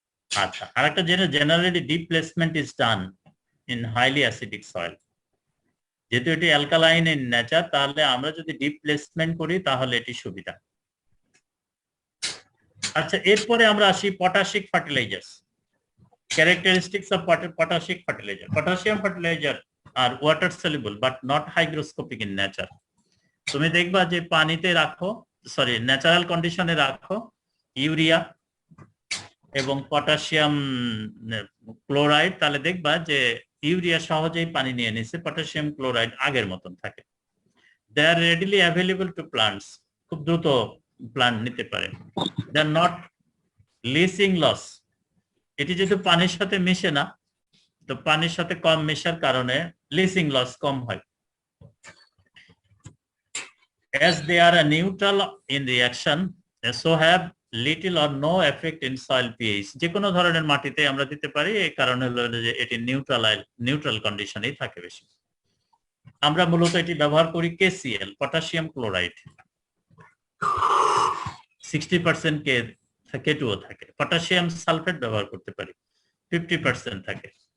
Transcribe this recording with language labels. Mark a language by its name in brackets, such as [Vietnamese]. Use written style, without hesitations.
[Bangla] আচ্ছা, আরেকটা [English] Generally deep placement is done in highly acidic soil. [Bangla] যেহেতু এটি [English] alkaline in nature, [Bangla] তাহলে আমরা যদি ডিপ প্লেসমেন্ট করি তাহলে এটি সুবিধা। আচ্ছা, এরপরে আমরা আসি পটাশিক fertilisers. [English] Characteristics of potassic fertilizer. Potassium fertilizer are water soluble but not hygroscopic in nature. [Bangla] তুমি দেখবা যে পানিতে রাখো, সরি ন্যাচারাল কন্ডিশনে রাখো ইউরিয়া এবং পটাশিয়াম ক্লোরাইড, তাহলে দেখবা যে ইউরিয়া সহজেই পানি নিয়ে নিছে, পটাশিয়াম ক্লোরাইড আগের মতন থাকে। [English] they are readily available to plants, [Bangla] খুব দ্রুত প্লান্ট নিতে পারে। [English] they are not leaching loss, [Bangla] এটি যেহেতু পানির সাথে মিশে না, তো পানির সাথে কম মেশার কারণে লিসিং লস কম হয়। [English] As they are a neutral in reaction, so have little or no effect in soil pH. [Bangla] যে কোনো ধরনের মাটিতে আমরা দিতে পারি, এই কারণে হলো যে এটি নিউট্রাল কন্ডিশনেই থাকে বেশি। আমরা মূলত এটি ব্যবহার করি KCl, পটাশিয়াম ক্লোরাইড, 60% K2O থাকে। পটাশিয়াম সালফেট ব্যবহার করতে পারি, 50% থাকে।